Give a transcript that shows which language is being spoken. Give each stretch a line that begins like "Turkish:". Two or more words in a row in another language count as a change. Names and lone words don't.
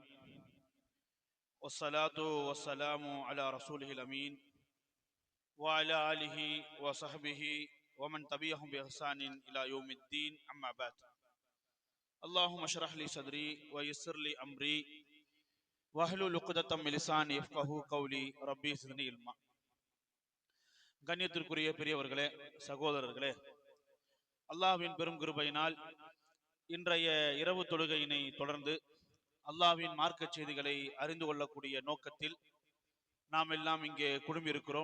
Arabic: والصلاة والسلام على رسوله الأمين وعلى آله وصحبه ومن تبعهم بإحسان إلى يوم الدين أما بعد اللهم اشرح لي صدري ويسر لي أمري واحلل عقدة من لساني يفقهوا قولي ربي زدني علما.
Tamil: கண்ணியத்திற்குரிய பெரியவர்களே, சகோதரர்களே, அல்லாஹ்வின் பெரும் கிருபையினால் இன்றைய இரவு தொழுகையினை தொடர்ந்து அல்லாஹ்வின் மார்க்க செய்திகளை அறிந்து கொள்ளக்கூடிய நோக்கத்தில் நாம் எல்லாம் இங்கே குழுமியிருக்கிறோம்.